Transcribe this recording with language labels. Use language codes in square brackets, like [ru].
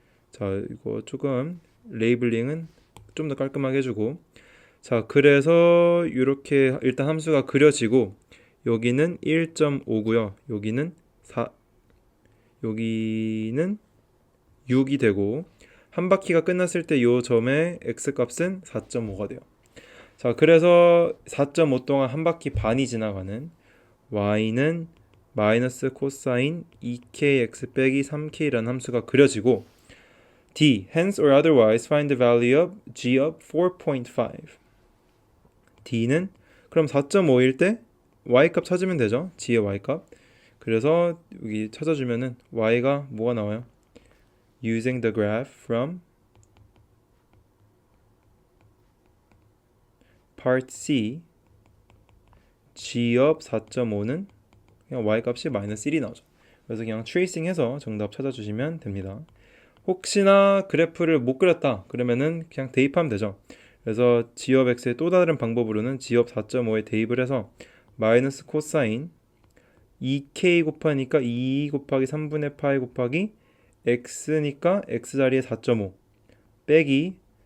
[ko] 자 이거 조금 레이블링은 좀 더 깔끔하게 해주고 자 그래서 이렇게 일단 함수가 그려지고 여기는 1.5고요 여기는 4 여기는 6이 되고 한 바퀴가 끝났을 때 이 점의 x값은 4.5가 돼요. 자 그래서 4.5 동안 한 바퀴 반이 지나가는 y는 마이너스 코사인 2kx 빼기 3k라는 함수가 그려지고 D. [en] Hence or otherwise find the value of g of 4.5 [ko] D는 그럼 4.5일 때 y값 찾으면 되죠. g의 y값 그래서 여기 찾아주면은 y가 뭐가 나와요? [en] Using the graph from part C [ko] g of 4.5는 그냥 y값이 마이너스 1이 나오죠. 그래서 그냥 트레이싱해서 정답 찾아주시면 됩니다. 혹시나 그래프를 못 그렸다 그러면은 그냥 대입하면 되죠. 그래서 g of x의 또 다른 방법으로는 g of 4.5에 대입을 해서 마이너스 코사인 2k 곱하니까 2 곱하기 3분의 파이 곱하기 x니까 x 자리에 4.5 빼기